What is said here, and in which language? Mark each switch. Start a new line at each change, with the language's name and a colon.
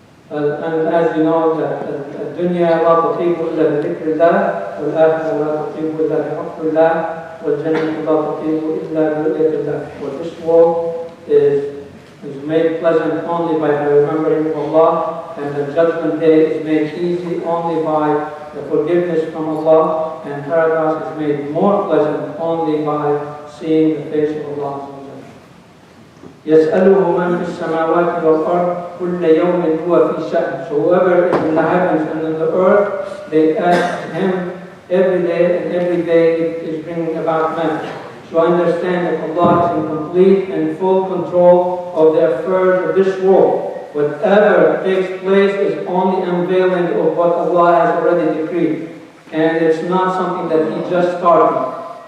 English: And as you know, that
Arabic: الدنيا لا تطيب إلا بذكر الله والآخرة لا تطيب إلا بحب الله والجنة لا تطيب إلا برؤية الله.
English: For this world is made pleasant only by the remembering of Allah, and the judgment day is made easy only by the forgiveness from Allah, and paradise is made more pleasant only by seeing the face of Allah.
Arabic: يسأله من في السماوات والأرض كل يوم هو في شأن.
English: So whoever is in the heavens and in the earth, they ask him every day, and every day it is bringing about matter. So understand that Allah is in complete and full control of the affairs of this world. Whatever takes place is only unveiling of what Allah has already decreed, and it's not something that He just started.